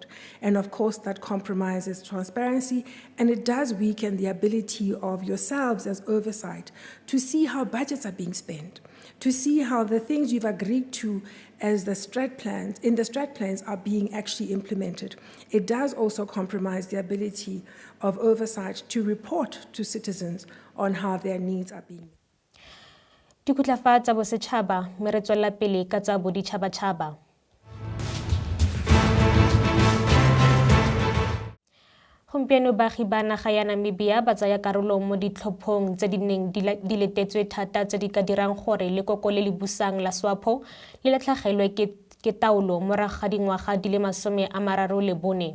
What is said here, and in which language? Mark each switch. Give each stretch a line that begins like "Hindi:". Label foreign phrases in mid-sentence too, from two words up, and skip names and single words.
English: And of course, that compromises transparency, and it does weaken the ability of yourselves as oversight to see how budgets are being spent, to see how the things you've agreed to as the strat plans, in the strat plans, are being actually implemented. It does also compromise the ability of oversight to report to citizens on how their needs are being met.
Tswana: Dikgutlafa tsa bosetšhaba mme re tswelela pele ka tsa boditšhabatšhaba. Gompieno baagi ba naga ya Namibia ba tsaya karolo mo ditlhophong tse di neng di letetswe thata tse di ka dirang gore lekoko le le busang la SWAPO le latlhegelwe ke taolo morago ga dingwaga di le 34.